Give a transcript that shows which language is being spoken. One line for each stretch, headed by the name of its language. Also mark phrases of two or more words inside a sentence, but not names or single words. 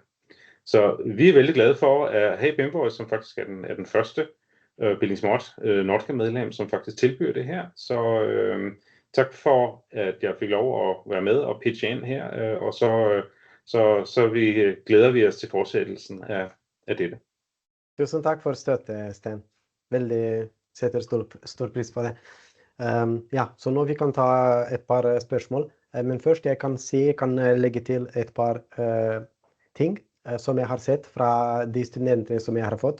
Danish: Så vi er vældig glade for at have BIMvoice, som faktisk er den første Building Smart Nordka-medlem, som faktisk tilbyder det her. Så tak for, at jeg fik lov at være med og pitche ind her, og så glæder vi os til fortsættelsen af dette.
Norwegian: Tusen takk for støtte, Sten. Veldig setter stor pris på det. Ja, så nå vi kan ta et par spørsmål. Men først jeg kan legge til et par ting som jeg har sett fra de studentene som jeg har fått.